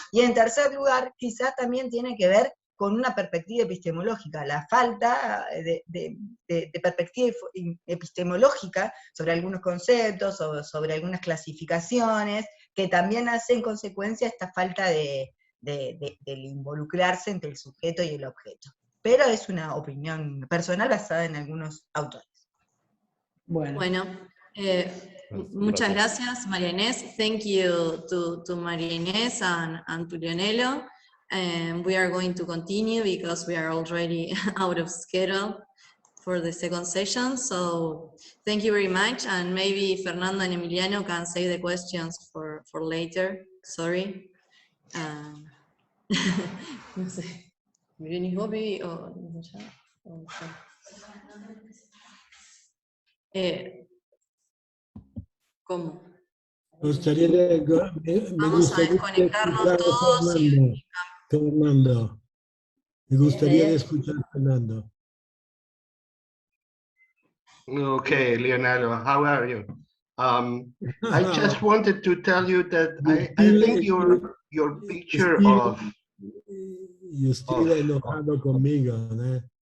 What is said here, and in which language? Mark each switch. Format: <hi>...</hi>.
<es>Y en tercer lugar, quizás también tiene que ver con una perspectiva epistemológica, la falta de perspectiva epistemológica sobre algunos conceptos o sobre algunas clasificaciones, que también hace en consecuencia esta falta del involucrarse entre el sujeto y el objeto. pero es una opinión personal basada en algunos autores. Bueno, muchas gracias, María Inés.</es> <en>Thank you to María Inés and to Leonello. And we are going to continue because we are already out of schedule for the second session. So thank you very much. And maybe Fernando and Emiliano can save the questions for later. Sorry.</en> <es>No sé. ¿Venís vos, Vivi, o ya? ¿Cómo? Me gustaría Vamos a desconectarnos todos Fernando. Me gustaría escuchar a Fernando.</es> <en>Okay, Leonardo, how are you? I just wanted to tell you that I think your picture of...</en> <es>Y estoy enojado conmigo, ¿eh?</es>